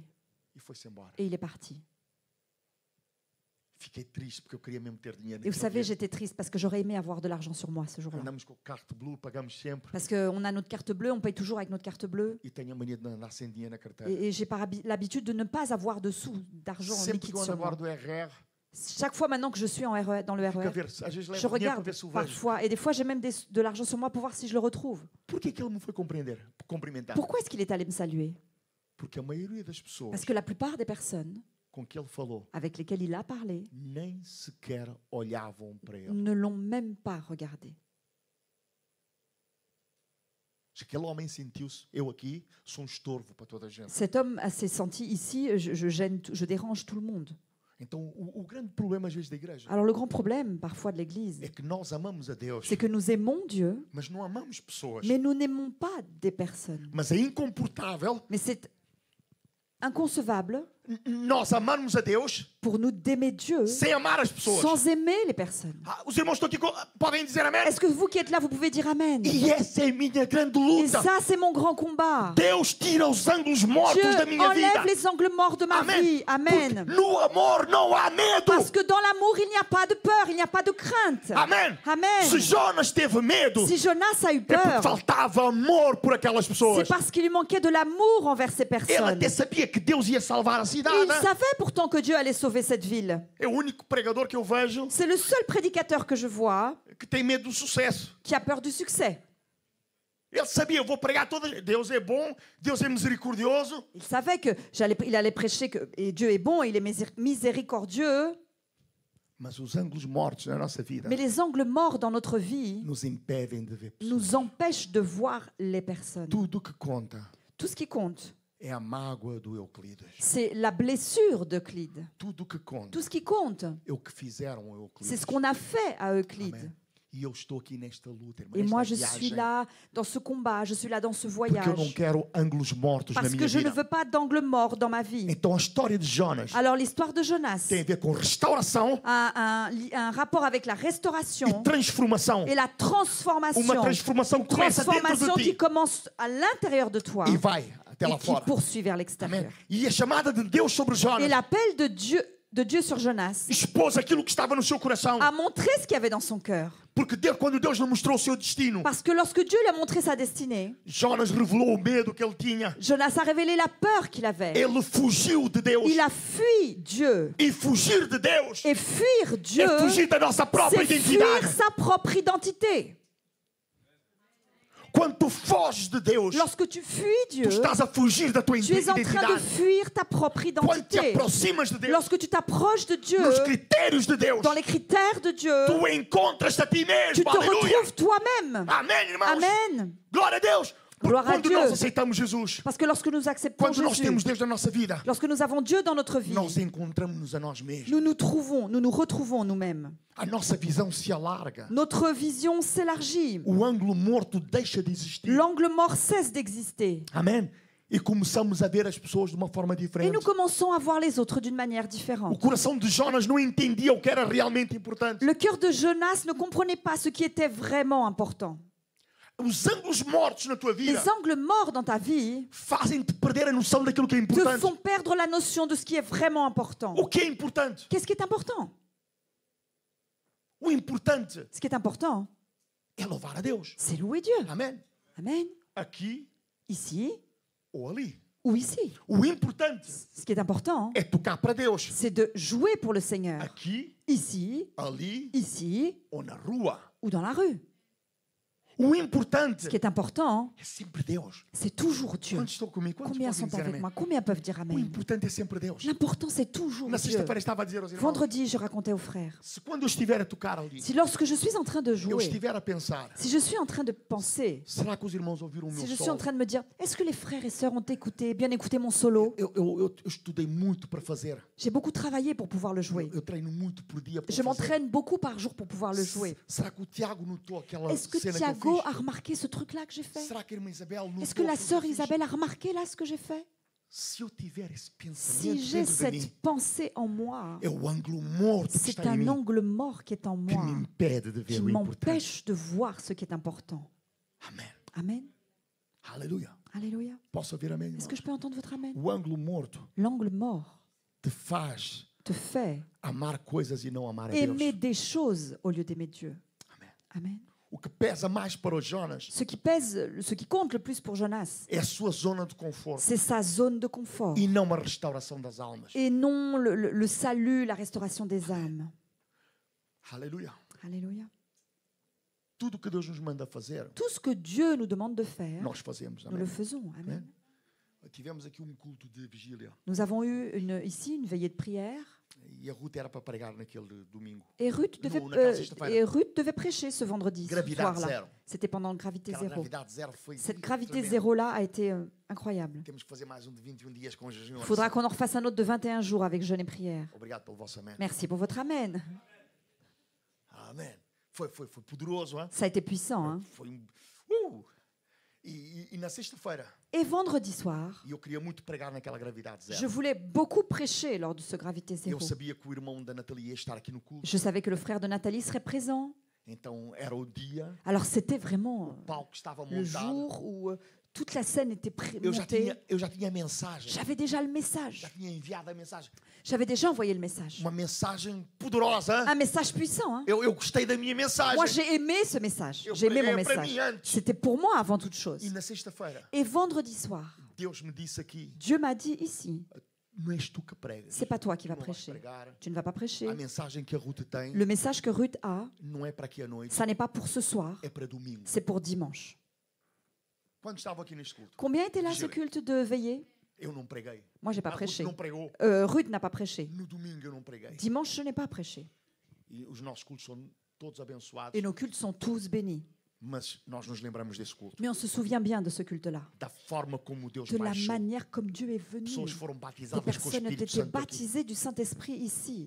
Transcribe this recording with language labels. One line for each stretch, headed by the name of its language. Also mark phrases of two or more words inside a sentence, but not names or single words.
Portuguese: e foi-se embora.
French: Et il est parti.
Portuguese: Fiquei triste porque eu queria mesmo ter dinheiro.
French: Et vous
Portuguese: naquele
French: savez,
Portuguese: dia.
French: j'étais triste parce que j'aurais aimé avoir de l'argent sur moi ce jour-là.
Portuguese: Andamos com
French: carte blue,
Portuguese: pagamos sempre.
French: Parce qu'on a notre carte bleue, on paye toujours avec notre carte bleue.
Portuguese: E tenho a mania de andar sem dinheiro na carteira.
French: Et j'ai l'habitude de ne pas avoir de sous, d'argent
Portuguese: Sempre
French: liquide
Portuguese: que eu ando
French: sur
Portuguese: agora
French: moi.
Portuguese: do RR,
French: Chaque fois maintenant que je suis en RER, dans le
Portuguese: Fico a
French: RER,
Portuguese: ver, às vezes
French: je
Portuguese: levo dinheiro para
French: regarde
Portuguese: ver se o vejo.
French: parfois, et des fois j'ai même de l'argent sur moi pour voir si je le retrouve.
Portuguese: Por que ele me foi cumprimentar?
French: Pourquoi est-ce qu'il est allé me saluer?
Portuguese: Porque a maioria das pessoas
French: Parce que la plupart des personnes
Portuguese: com que ele falou
French: avec lesquelles il a parlé
Portuguese: nem sequer olhavam para ele.
French: ne l'ont même pas regardé.
Portuguese: Aquele homem sentiu-se, eu aqui sou estorvo para toda a gente.
French: Cet homme s'est senti ici, je gêne, je dérange tout le monde.
Portuguese: Então, o grande problema às vezes da igreja
French: Alors le grand problème parfois de l'Église,
Portuguese: é que nós amamos a Deus,
French: c'est que nous aimons Dieu,
Portuguese: mas não amamos pessoas.
French: mais nous n'aimons pas des personnes.
Portuguese: Mas é incomportável
French: Mais c'est inconcevable
Portuguese: nós amarmos a Deus
French: pour nous d'aimer Dieu
Portuguese: sem amar as pessoas.
French: sans aimer les personnes.
Portuguese: Ah, os irmãos estão aqui, podem dizer amém?
French: Est-ce que vous qui êtes là, vous pouvez dire Amen?
Portuguese: E essa é a minha grande
French: Et
Portuguese: luta.
French: ça, c'est mon grand combat.
Portuguese: Deus tira os ângulos mortos
French: Dieu
Portuguese: da minha vida.
French: enlève les angles morts de ma Amen. vie. Amen.
Portuguese: Porque no amor não há medo.
French: Parce que dans l'amour, il n'y a pas de peur, il n'y a pas de crainte.
Portuguese: Amém.
French: Amen.
Portuguese: Se Jonas teve medo,
French: Si Jonas a eu
Portuguese: é porque
French: peur,
Portuguese: faltava amor por aquelas
French: c'est
Portuguese: pessoas.
French: parce qu'il lui manquait de l'amour envers ces
Portuguese: Ele
French: personnes.
Portuguese: até sabia que Deus ia salvar a cidade.
French: Il savait pourtant que Dieu allait sauver cette ville.
Portuguese: É o único pregador que eu vejo
French: C'est le seul prédicateur que je vois
Portuguese: que tem medo do sucesso.
French: qui a peur du succès.
Portuguese: Ele sabia, eu vou pregar todas. Deus é bom, Deus é misericordioso.
French: Il savait que il allait prêcher que et Dieu est bon, il est miséricordieux,
Portuguese: Mas os ângulos mortos na nossa vida
French: mais les angles morts dans notre vie
Portuguese: nos impedem de ver pessoas.
French: nous empêchent de voir les personnes.
Portuguese: Tudo que conta
French: Tout ce qui compte,
Portuguese: é a mágoa do Euclides.
French: c'est la blessure d'Euclide.
Portuguese: Tudo que conta
French: Tout ce qui compte,
Portuguese: é o que fizeram a Euclides.
French: c'est ce qu'on a fait à Euclide.
Portuguese: Amém. E eu estou aqui nesta luta, irmã,
French: Et moi, je
Portuguese: nesta
French: suis
Portuguese: viagem,
French: là dans ce combat, je suis là dans ce
Portuguese: porque eu não
French: voyage,
Portuguese: quero ângulos mortos na
French: parce
Portuguese: minha
French: que je ne
Portuguese: vida.
French: veux pas d'angle mort dans ma vie.
Portuguese: Então a história de Jonas
French: Alors l'histoire de Jonas
Portuguese: tem a ver com restauração
French: a un rapport avec la
Portuguese: e
French: restauration
Portuguese: transformação.
French: et la
Portuguese: Uma
French: transformation.
Portuguese: transformação que começa dentro
French: Transformation
Portuguese: de
French: qui
Portuguese: ti
French: commence à l'intérieur de toi
Portuguese: e vai até
French: et
Portuguese: lá
French: qui
Portuguese: fora.
French: poursuit vers
Portuguese: Amém.
French: l'extérieur.
Portuguese: E a chamada de Deus sobre
French: Et
Portuguese: Jonas
French: l'appel de Dieu sur Jonas
Portuguese: expôs aquilo que estava no seu coração.
French: a montré ce qu'il y avait dans son cœur.
Portuguese: Porque quando Deus lhe mostrou o seu destino,
French: Parce que lorsque Dieu lui a montré sa destinée,
Portuguese: Jonas revelou o medo que ele tinha.
French: Jonas a révélé la peur qu'il avait.
Portuguese: Ele fugiu de Deus.
French: Il a fui Dieu.
Portuguese: E fugir de Deus
French: Et fuir Dieu,
Portuguese: é fugir da nossa própria
French: c'est
Portuguese: identidade.
French: fuir sa propre identité.
Portuguese: Quando tu foges de Deus,
French: Lorsque tu fuis
Portuguese: tu
French: Dieu,
Portuguese: estás a fugir da tua
French: tu es en train de
Portuguese: identidade.
French: fuir ta propre
Portuguese: Quando te
French: identité.
Portuguese: aproximas de Deus,
French: Lorsque tu t'approches de Dieu,
Portuguese: nos critérios de Deus,
French: dans les critères de Dieu,
Portuguese: tu encontras a ti
French: tu
Portuguese: mesmo.
French: te
Portuguese: Aleluia.
French: retrouves toi-même.
Portuguese: Amém, irmãos.
French: Amen.
Portuguese: Glória a Deus. Porque Glória a quando Deus. nós aceitamos Jesus,
French: Parce que lorsque nous acceptons
Portuguese: quando nós temos
French: Jésus,
Portuguese: Deus na nossa vida,
French: lorsque nous avons Dieu dans notre vie,
Portuguese: nós encontramos-nos a nós mesmos.
French: nous nous retrouvons nous-mêmes.
Portuguese: A nossa visão se alarga.
French: Notre vision s'élargit.
Portuguese: O ângulo morto deixa de existir.
French: L'angle mort cesse d'exister.
Portuguese: Amém? E começamos a ver as pessoas de uma forma
French: Et
Portuguese: diferente.
French: nous commençons à voir les autres d'une manière
Portuguese: O
French: différente.
Portuguese: coração de Jonas não entendia o que era realmente importante.
French: Le cœur de Jonas ne comprenait pas ce qui était vraiment important.
Portuguese: Os ângulos mortos na tua vida
French: Les angles morts dans ta vie
Portuguese: fazem-te perder a noção daquilo que é
French: te
Portuguese: importante.
French: font perdre la notion de ce qui est vraiment important.
Portuguese: O que é importante?
French: Qu'est-ce qui est important?
Portuguese: O importante
French: Ce qui est important,
Portuguese: é louvar a Deus.
French: c'est louer Dieu.
Portuguese: Amém?
French: Amen.
Portuguese: Aqui
French: Ici
Portuguese: ou ali.
French: ou ici.
Portuguese: O importante
French: Ce qui est important,
Portuguese: é tocar para Deus.
French: c'est de jouer pour le Seigneur.
Portuguese: Aqui,
French: Ici,
Portuguese: ali
French: ici
Portuguese: ou na rua.
French: ou dans la rue.
Portuguese: O importante
French: Ce qui est important,
Portuguese: é sempre Deus.
French: c'est toujours Dieu.
Portuguese: Quantos estão comigo? Quantos
French: Combien
Portuguese: podem
French: sont
Portuguese: dizer
French: avec
Portuguese: amém?
French: moi? Combien peuvent dire
Portuguese: O
French: Amen?
Portuguese: importante é sempre Deus.
French: L'important, c'est toujours
Portuguese: Na
French: Dieu.
Portuguese: sexta-feira estava a dizer aos irmãos,
French: Vendredi, je racontais aux frères.
Portuguese: se quando eu estiver a tocar ali,
French: Si lorsque je suis en train de
Portuguese: eu
French: jouer,
Portuguese: estiver a pensar,
French: si je suis en train de penser,
Portuguese: será que os irmãos ouviram o meu
French: si je suis
Portuguese: solo?
French: en train de me dire, est-ce que les frères et sœurs ont écouté, bien écouté mon solo?
Portuguese: Eu estudei muito para fazer.
French: J'ai beaucoup travaillé pour pouvoir le jouer.
Portuguese: Eu treino muito por dia para
French: Je
Portuguese: fazer.
French: m'entraîne beaucoup par jour pour pouvoir le jouer.
Portuguese: Será que o Tiago notou aquela
French: Est-ce que
Portuguese: cena que eu
French: Thiago
Portuguese: fiz?
French: a remarqué ce truc-là que j'ai fait?
Portuguese: Será que a irmã Isabel notou
French: Est-ce que la
Portuguese: aquilo
French: sœur
Portuguese: que eu fiz?
French: Isabelle a remarqué là ce que j'ai fait?
Portuguese: Se eu tiver esse pensamento
French: Si j'ai
Portuguese: dentro de mim,
French: cette pensée en moi,
Portuguese: é o ângulo morto que
French: c'est
Portuguese: está em
French: un
Portuguese: mim
French: angle mort qui est en
Portuguese: que
French: moi,
Portuguese: me impede de
French: qui
Portuguese: ver o importante.
French: m'empêche de voir ce qui est important.
Portuguese: Amém.
French: Amen.
Portuguese: Aleluia.
French: Alléluia.
Portuguese: Posso ouvir amém?
French: Est-ce que je peux entendre votre Amen?
Portuguese: O ângulo morto
French: L'angle mort
Portuguese: te faz
French: te fait
Portuguese: amar coisas e não amar a Deus.
French: aimer des choses au lieu d'aimer Dieu.
Portuguese: Amém.
French: Amen.
Portuguese: O que pesa mais para o Jonas
French: Ce qui compte le plus pour Jonas,
Portuguese: é a sua zona de conforto
French: c'est sa zone de confort
Portuguese: e não a restauração das almas.
French: et non le salut, la restauration des âmes.
Portuguese: Aleluia.
French: Alléluia.
Portuguese: Tudo que Deus nos manda fazer,
French: Tout ce que Dieu nous demande de faire,
Portuguese: nós fazemos.
French: nous le
Portuguese: Amém.
French: faisons. Amen.
Portuguese: Tivemos aqui culto de vigília
French: Nous avons eu ici une veillée de prière
Portuguese: e a Ruth era para pregar naquele domingo.
French: et Ruth devait prêcher ce vendredi, ce
Portuguese: Gravidade
French: soir-là.
Portuguese: zero.
French: C'était pendant gravité
Portuguese: Aquela
French: zéro.
Portuguese: gravidade zero foi
French: Cette gravité
Portuguese: tremenda.
French: zéro-là a été incroyable.
Portuguese: Temos que fazer mais de 21 dias com jejum.
French: Il faudra qu'on en refasse un autre de 21 jours avec jeûne et prière.
Portuguese: Obrigado pelo vosso amém.
French: Merci pour votre amen.
Portuguese: Amém. Foi poderoso,
French: hein? Ça a été puissant. Hein?
Portuguese: Foi E na sexta-feira,
French: Et vendredi soir,
Portuguese: eu queria muito pregar naquela gravidade
French: je
Portuguese: zero.
French: voulais beaucoup prêcher lors de ce gravité
Portuguese: Eu
French: zéro.
Portuguese: sabia que o irmão da Natalia ia estar aqui no culto.
French: Je savais que le frère de Nathalie serait présent.
Portuguese: Então era o dia,
French: Alors c'était vraiment
Portuguese: o palco estava
French: le
Portuguese: montado.
French: jour où toute la scène était
Portuguese: Eu já
French: montée.
Portuguese: tinha a mensagem.
French: J'avais déjà le message.
Portuguese: Já tinha enviado a mensagem.
French: J'avais déjà envoyé le message.
Portuguese: Uma mensagem poderosa.
French: Un message puissant. Hein?
Portuguese: Eu gostei da minha mensagem.
French: Moi, j'ai aimé ce message.
Portuguese: Eu
French: J'ai aimé mon
Portuguese: preguei para
French: message.
Portuguese: mim antes.
French: C'était pour moi avant toute chose.
Portuguese: E na sexta-feira,
French: Et vendredi soir,
Portuguese: Deus me disse aqui,
French: Dieu m'a dit ici,
Portuguese: não és tu que pregas.
French: c'est pas toi qui
Portuguese: Tu
French: vas
Portuguese: não vais
French: prêcher.
Portuguese: pregar.
French: Tu ne vas pas prêcher.
Portuguese: A mensagem que a Ruth tem
French: Le message que Ruth a,
Portuguese: não é para aqui à noite,
French: ça n'est pas pour ce soir,
Portuguese: é para domingo.
French: c'est pour dimanche.
Portuguese: Quando estava aqui neste culto,
French: Combien était là ce
Portuguese: Vigile.
French: culte de veillée?
Portuguese: eu não preguei.
French: Moi, j'ai pas
Portuguese: A Ruth
French: prêché.
Portuguese: não pregou.
French: Ruth n'a pas prêché.
Portuguese: No domingo eu não preguei.
French: Dimanche, je n'ai pas prêché.
Portuguese: E os nossos cultos são todos abençoados.
French: Et nos cultes sont tous bénis.
Portuguese: Mas nós nos lembramos desse culto.
French: Mais on se souvient bien de ce culte-là.
Portuguese: Da forma como Deus
French: De la
Portuguese: baixou.
French: manière comme Dieu est venu.
Portuguese: Pessoas foram
French: Des
Portuguese: batizadas com o
French: personnes ont
Portuguese: Espírito
French: été
Portuguese: Santo aqui.
French: baptisées du Saint-Esprit ici.